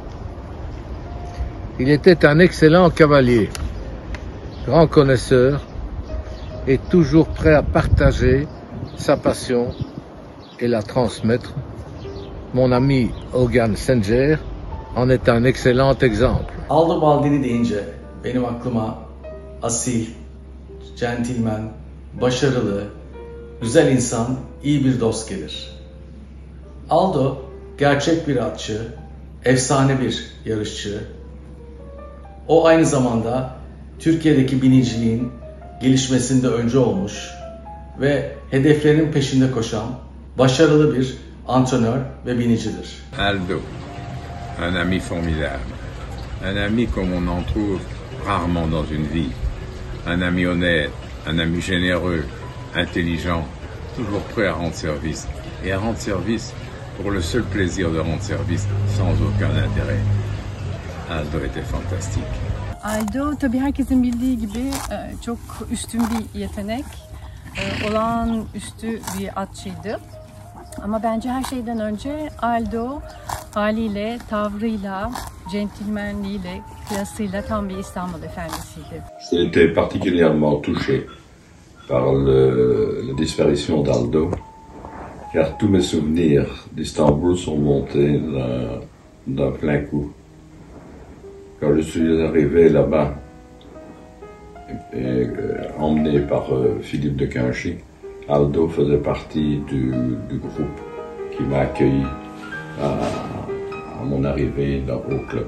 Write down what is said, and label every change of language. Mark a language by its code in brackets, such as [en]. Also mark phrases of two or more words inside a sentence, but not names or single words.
[fr] Il était un excellent cavalier, grand connaisseur et toujours prêt à partager sa passion et la transmettre. Mon ami Ogan Senger en est un excellent exemple. [tr] Aldo Baldini deyince benim aklıma asil, centilmen, başarılı, güzel insan, iyi bir dost gelir. Aldo gerçek bir atçı, efsane bir yarışçı. O aynı zamanda Türkiye'deki biniciliğin gelişmesinde öncü olmuş ve hedeflerinin peşinde koşan başarılı bir antrenör ve binicidir. [fr] Aldo, un ami formidable, un ami comme on en trouve rarement dans une vie, un ami honnête, un ami généreux, intelligent, toujours prêt à rendre service et à rendre service pour le seul plaisir de rendre service sans aucun intérêt. Aldo était fantastique. [tr] Aldo tabii herkesin bildiği gibi çok üstün bir yetenek, olağanüstü bir atçıydı. Ama bence her şeyden önce Aldo haliyle, tavrıyla, centilmenliğiyle, klasıyla tam bir İstanbul efendisiydi. [fr] J'ai été particulièrement touché par la disparition d'Aldo, car tous mes souvenirs d'Istanbul sont montés d'un plein coup. Quand je suis arrivé là-bas, emmené par Philippe de Cuinchy, Aldo faisait partie du groupe qui m'a accueilli à mon arrivée au club.